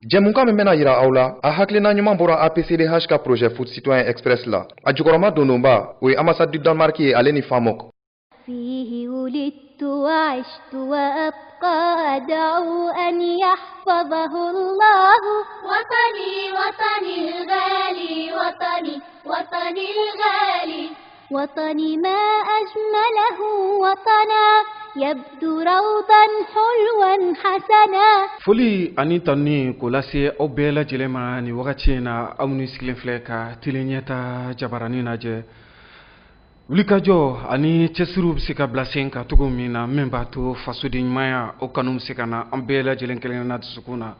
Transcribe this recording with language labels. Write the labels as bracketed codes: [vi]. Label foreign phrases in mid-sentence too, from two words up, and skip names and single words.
[bm] Jɛmukan min bɛna yira aw la a hakilina ɲuman bɔra APCDH ka [fr] projet foot citoyen express [bm] la a jukɔrɔma dondonba o ye [fr] ambassade du Danemark [bm] ye ale ni Famok. [ar] فيه ولدت وعشت وأبقى أدعو أن يحفظه الله وطني وطني الغالي وطني وطني الغالي وطني ما أجمله وطنا يبدو روضا حلوا حسنا. [bm] Foli ani tanni ko lase aw bɛɛ lajɛlen ma ni wagati in na aw ni sigilen filɛ ka teleɲɛta jabarani lajɛ. Wulikajɔ ani cɛsiriw bɛ se ka bila sen ka cogo min na min b'a to fasoden ɲumanya o kanu bɛ se ka na an bɛɛ lajɛlen kelen na dusukun na.